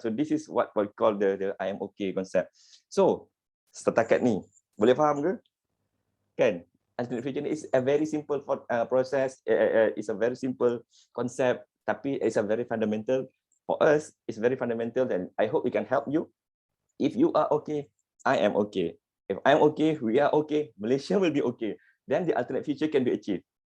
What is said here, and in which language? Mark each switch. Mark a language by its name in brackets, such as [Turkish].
[English] So this is what we call the I am okay concept. [Malay] So setakat ni boleh faham ke? Kan? [English] Untitled is a very simple process. It's a very simple concept, tapi it's a very fundamental. For us, it's very fundamental, and I hope we can help you. If you are okay, I am okay. If I'm okay, we are okay. Malaysia will be okay. Then the alternate future can be achieved.